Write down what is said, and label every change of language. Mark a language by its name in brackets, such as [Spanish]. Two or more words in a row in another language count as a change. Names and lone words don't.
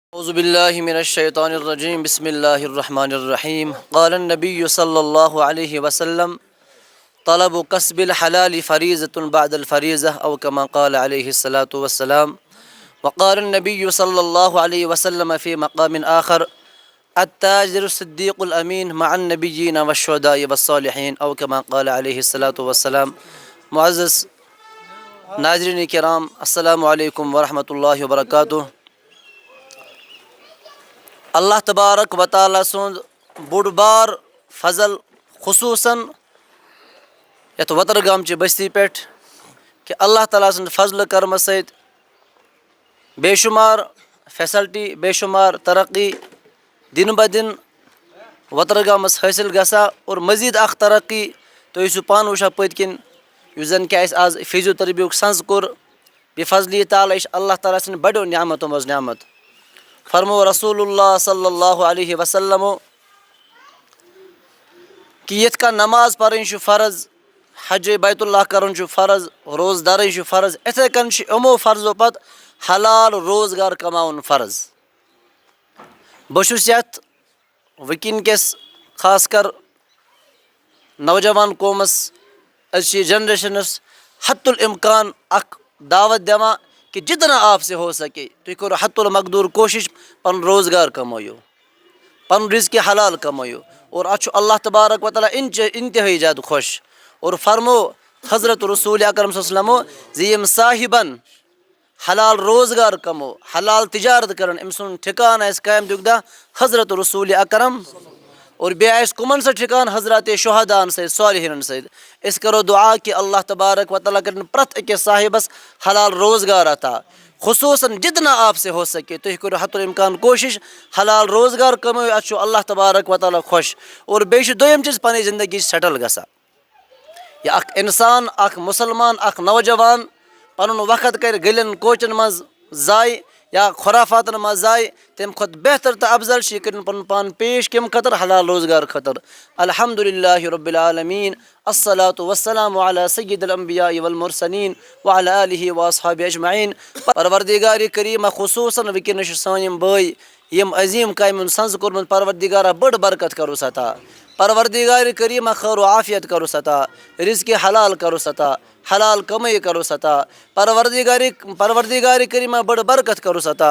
[Arabic] أعوذ بالله من الشيطان الرجيم بسم الله الرحمن الرحيم قال النبي صلى الله عليه وسلم طلب كسب الحلال فريضة بعد الفريضة أو كما قال عليه الصلاة والسلام. وقال النبي صلى الله عليه وسلم في مقام آخر التاجر الصديق الأمين مع النبيين والشهداء والصالحين أو كما قال عليه الصلاة والسلام. [Urdu] معزز ناظرین کرام، [Arabic] السلام علیکم ورحمۃ اللہ وبرکاتہ. اللہ تبارک و تعالیٰ [Kashmiri] سُنٛد بوٚڑ بار فضل خصوصاً یَتھ وترگامچہِ بستی پٮ۪ٹھ کہ اللہ تعالیٰ سٕنٛدِ فضلہٕ کرمہٕ سۭتۍ بے شمار فیسلٹی بے شمار ترقی دن بہ دن وترگامس حٲصِل گژھان اور مزیٖد اکھ ترقی تُہۍ ٲسِو پانہٕ وٕچھان پٔتۍ کِنۍ یُس زن کہ اَسہِ آز فیزیو تربیُک سنٛز کوٚر بفضلہِ تعالیٰ یہِ چھِ اللہ تعالیٰ سٕنٛدِ بڑیو نعمتو منٛز نعمت. فرمو رسول اللہ [Arabic] صلی اللہ علیہ وسلم [Kashmiri] کہ یِتھ کٔنۍ نماز پرٕنۍ چھُ فرض، حج بیت اللہ کرُن چھُ فرض، روزٕ دَرٕے چھُ فرض، یِتھَے کٔنۍ چھُ یِمو فرضو پتہٕ حلال روزگار کماوُن فرض. بہٕ چھُس یتھ وٕنکیٚن کِس خاص کر نوجوان قومس أزچہِ جنریشنس حت الامکان اکھ دعوت دِوان کہ [Urdu] جتنا آپ سے ہو سکے [Kashmiri] تُہۍ کٔرِو حت المقدوٗر کوٗشش پنُن روزگار کمٲیِو، پنُن رزقِ حلال کمٲیِو. اور اتھ چھُ [Arabic] اللہ تبارک و تعالیٰ [Kashmiri] انتہٲیی زیادٕ خۄش. اور فرمو حضرت رسول اکرم [Arabic] صلی اللہ علیہ وسلم [Kashmiri] زِ یِم صاحبن حلال روزگار کمو حلال تجارت کرن أمۍ سُنٛد ٹھِکان آسہِ قیامتُک دۄہ حضرت رسول اکرم. اور بیٚیہِ آسہِ کٕمن سۭتۍ ٹھِکان حضرت شہداہن سۭتۍ صالحیٖنن سۭتۍ. أسۍ کرو دعا کہ [Arabic] اللہ تبارک و تعالیٰ [Kashmiri] کرن پرٛٮ۪تھ أکِس صاحبس حلال روزگار عطا. خصوصاً [Urdu] جتنا آپ سے ہو سکے [Kashmiri] تُہۍ کٔرِو حت الامکان کوٗشش حلال روزگار کمٲیِو، اتھ چھُ [Arabic] اللہ تبارک و تعالیٰ [Kashmiri] خۄش. اور بیٚیہِ چھُ دوٚیِم چیٖز پنٕنۍ زندگی سیٹل گژھان. یہِ اکھ انسان اکھ مُسلمان اکھ نوجوان پنُن وقت کرِ گٔلین کوچن منٛز ضایہِ یا خرافاتن منٛز ضایہِ، تمہِ کھۄتہٕ بہتر تہٕ افضل چھِ یہِ کٔرِنۍ پنُن پان پیش کمہِ خٲطرٕ حلال روزگار خٲطرٕ. [Arabic] الحمدُللہ رب العالمیٖن، الصلاۃ والسلام علی سید الانبیاء والمرسلین وعلی آلہ واصحابہ اجمعین. [Kashmiri] پروردگارِ کریٖمہ خصوٗصاً وٕنکیٚنس چھِ سٲنۍ یِم بٲے یِم عظیٖم کامہِ ہُنٛد سنٛز کوٚرمُت، پروردگارہ بٔڑ برکت کروس عطا، پروردگارِ کریٖمہ خیر و عافیت کروس عطا، رزقِ حلال کروس عطا، حلال کمٲے کروس عطا، پروردگارِ کریٖمہ بٔڑ برکت کروس عطا.